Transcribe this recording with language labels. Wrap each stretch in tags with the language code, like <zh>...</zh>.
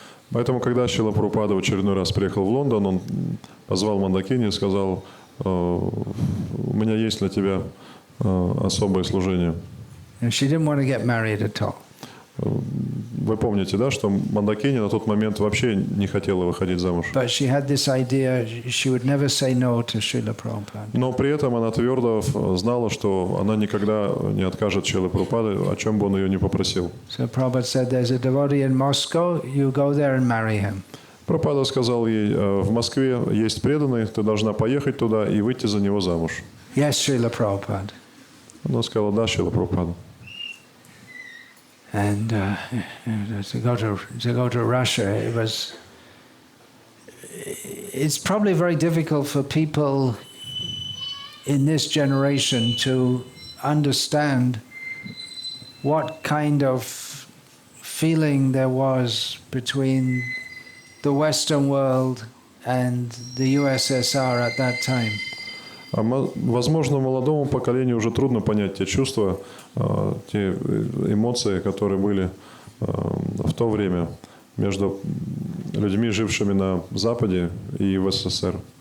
<ru>Поэтому, когда Шрила Прабхупада в очередной раз приехал в Лондон, он позвал Мандакини и сказал: у меня есть для тебя особое служение.</ru> <en>And she didn't want to get married at all.</en> <ru>Вы помните, да, что Мандакини на тот момент вообще не хотела выходить замуж.</ru> <en>But she had this idea she would never say no to Srila Prabhupada.</en> <ru>Но при этом она твердо знала, что она никогда не откажет Шриле Прабхупаде, о чем бы он ее не попросил.</ru> <en>So Prabhupada said, there's a devotee in Moscow, you go there and marry him.</en> <ru>Прабхупада сказал ей: в Москве есть преданный, ты должна поехать туда и выйти за него замуж.</ru> <en>Yes, Srila Prabhupada.</en> <ru>Она сказала: да, Шрила Прабхупада.</ru> <en>And to go to Russia, it's probably very difficult for people in this generation to understand what kind of feeling there was between the Western world and the USSR at that time.</en> <ru>Возможно, молодому поколению уже трудно понять те чувства, те эмоции, которые были в то время между людьми, жившими на Западе и в СССР.</ru>